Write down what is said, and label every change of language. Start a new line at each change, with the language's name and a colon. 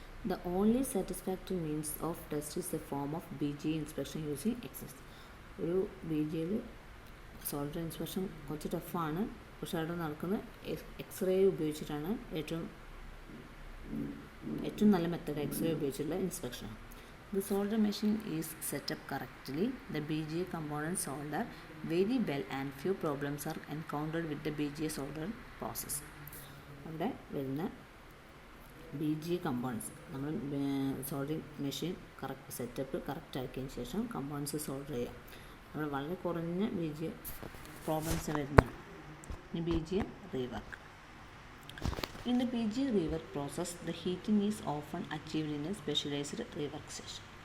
English: The only satisfactory means of test is a form of BGA inspection using X-rays.
Malayalam: ഒരു BGAയിൽ solder inspection കുറച്ച് ടഫാണ്, പക്ഷെ അവിടെ നടക്കുന്നത് x-ray ഉപയോഗിച്ചിട്ടാണ്. ഏറ്റവും നല്ല മെത്തേഡ് എക്സ്റേ ഉപയോഗിച്ചുള്ള ഇൻസ്പെക്ഷനാണ്.
English: The solder machine is set up correctly. The BGA components solder very well and few problems are encountered with the BGA solder process.
Malayalam: അവിടെ വരുന്ന BGA കമ്പോണൻസ് നമ്മൾ soldering machine correct setup correct ആക്കിയതിന് ശേഷം components solder ചെയ്യാം. അവിടെ വളരെ കുറഞ്ഞ BGA problems വരുന്നുണ്ട്.
English: ഇനി BGA rework. In the BGA rework process, the heating is often achieved in a specialized rework station.